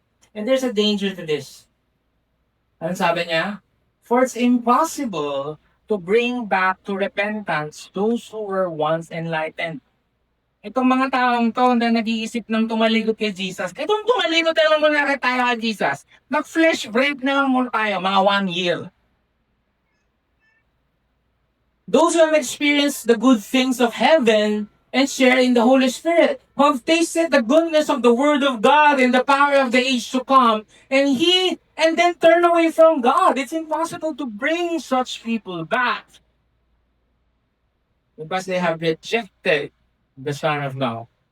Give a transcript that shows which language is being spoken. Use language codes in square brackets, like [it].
[en] And there's a danger to this. [tl] Ano sabi niya? [en] For it's impossible to bring back to repentance those who were once enlightened. [tl] Itong mga taong to na nag-iisip ng tumalikod kay Jesus, itong tumalikod tayo lang muna tayo kay Jesus, nag-flesh break na lang muna tayo, mga 1 year. [en] Those who have experienced the good things of heaven and share in the Holy Spirit, who have tasted the goodness of the Word of God and the power of the age to come, and then turn away from God. It's impossible to bring such people back because they have rejected the Son of God.